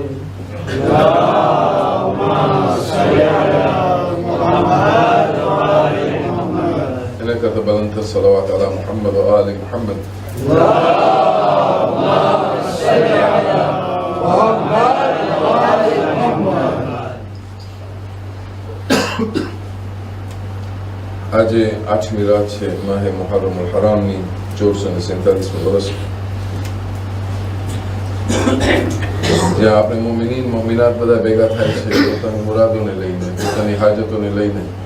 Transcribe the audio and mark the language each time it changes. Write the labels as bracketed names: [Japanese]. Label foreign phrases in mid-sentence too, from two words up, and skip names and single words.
[Arabic] اللهم صل على محمد وآل محمد. إنك تبلنت الصلوات على محمد وآل محمد. اللهم صل على محمد وآل محمد. [Gujarati] આજે 8મી રાત છે માહે મુહર્રમ અલ હરામની 1447મી વર્ષ, જ્યાં આપણે [Arabic] مؤمنين مؤمنات [Gujarati] બધા ભેગા થાય છે પોતાની મુરાદોને લઈને, પોતાની હાજતોને લઈને.